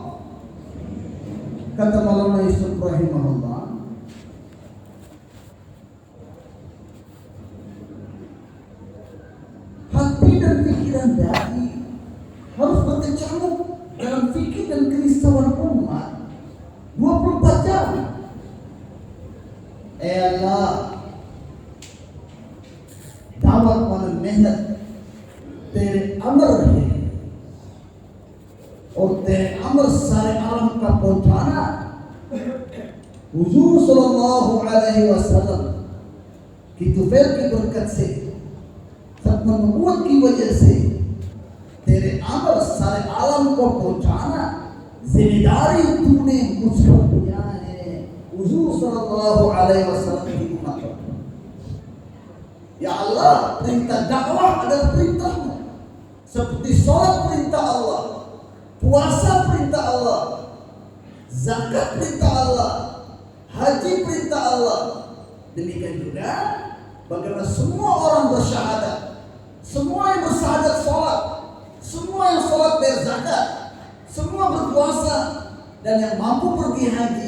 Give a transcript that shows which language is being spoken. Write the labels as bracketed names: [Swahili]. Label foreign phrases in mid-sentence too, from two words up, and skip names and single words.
[Indonesian] Kata Maulana Yusuf rahimahullah, hati dan pikiran dai harus berkecamuk dalam fikir dan kerisauan umat 24 jam. Allah, [Hindi] दावत वाला मेहनत तेरे अमर है और तेरे अमर सारे आलम का पहुंचाना। हुजूर [Arabic] صلى الله عليه وسلم [Hindi] की तुफैल की बरकत से, खत्म नबूवत की वजह से तेरे अमर सारे आलम को पहुंचाना जिम्मेदारी तूने मुझ पर दिया है। हुजूर [Arabic] صلى الله عليه وسلم [Hindi] की उम्मत, [Indonesian] ya Allah, perintah dakwah adalah perintahmu. Seperti sholat perintah Allah, puasa perintah Allah, zakat perintah Allah, haji perintah Allah. Demikian juga bagaimana semua orang bersyahadat, semua yang bersyahadat sholat, semua yang sholat bayar zakat, semua berpuasa, dan yang mampu pergi haji.